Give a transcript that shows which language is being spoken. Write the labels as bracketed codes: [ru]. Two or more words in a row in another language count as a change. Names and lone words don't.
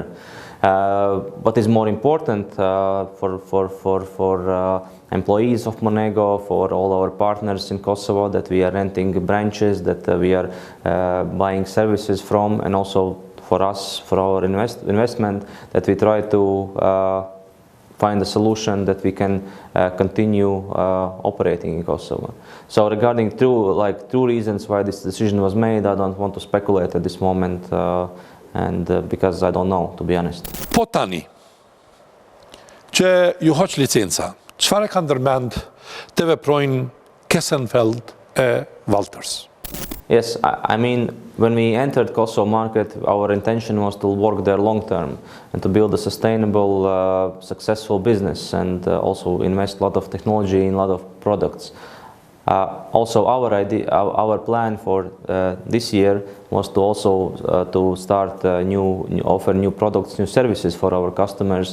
[en] What is more important for employees of Monego, for all our partners in Kosovo, that we are renting branches, that we are buying services from, and also for us, for our investment, that we try to find a solution that we can continue operating in Kosovo. So regarding two reasons why this decision was made, I don't want to speculate at this moment. Because I don't know, to be honest. [sq] Po tani, që ju hoq licenca, çfarë ka ndërmend të veprojnë Kesenfeld e Walters? [en] Yes, I mean, when we entered Kosovo market, our intention was to work there long term and to build a sustainable, successful business, and also invest a lot of technology in a lot of products. Also, our plan for this year was to also to start offer new products, new services for our customers.